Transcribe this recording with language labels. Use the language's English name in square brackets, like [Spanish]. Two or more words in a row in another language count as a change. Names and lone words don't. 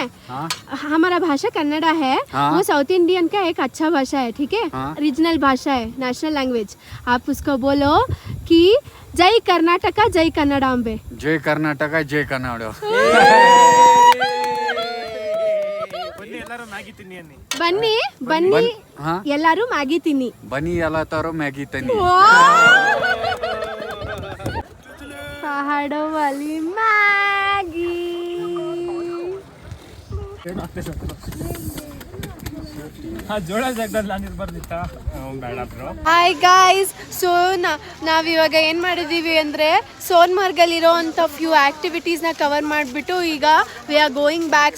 [Hindi] हमारा भाषा कन्नड़ा है. वो साउथ इंडियन का एक अच्छा भाषा है, ठीक है? रीजनल भाषा है, [English] national language. [Hindi] आप उसको बोलो कि जय कर्नाटका, जय कन्नडांबे. जय कर्नाटका, जय कन्नಡ. [Kannada] ಬನ್ನಿ ಬನ್ನಿ ಎಲ್ಲರೂ ಮ್ಯಾಗಿ ತಿನ್ನಿ. ಬನ್ನಿ ಎಲ್ಲ ತರ ಮ್ಯಾಗಿ ತಿನ್ನಿ. [Hindi] पहाड़ों वाली मैगी. [English] hi guys, [Kannada] ಸೊ ನಾವಿವಾಗ ಏನು ಮಾಡಿದ್ದೀವಿ ಅಂದರೆ ಸೋನ್ಮಾರ್ಗಲ್ಲಿರೋ ಅಂಥ ಫ್ಯೂ ಆ್ಯಕ್ಟಿವಿಟೀಸ್ನ ಕವರ್ ಮಾಡಿಬಿಟ್ಟು ಈಗ [English] we are going back.